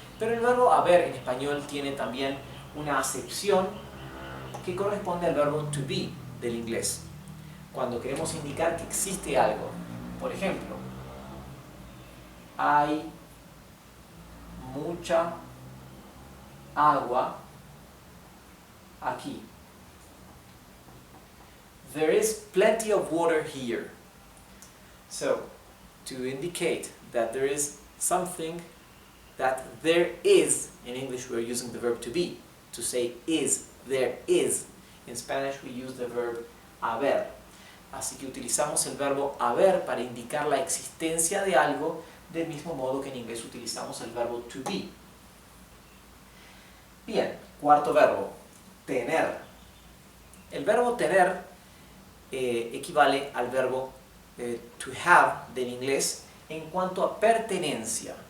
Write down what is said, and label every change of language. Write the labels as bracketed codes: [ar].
[es] Pero el verbo haber en español tiene también una acepción que corresponde al verbo to be del inglés. Cuando queremos indicar que existe algo, por ejemplo, hay mucha agua aquí. [en] There is plenty of water here. So, to indicate that there is something, that there is, in English we're using the verb to be. To say is, there is. In Spanish we use the verb haber. [es] Así que utilizamos el verbo haber para indicar la existencia de algo, del mismo modo que en inglés utilizamos el verbo to be. Bien, cuarto verbo, tener. El verbo tener equivale al verbo to have del inglés en cuanto a pertenencia.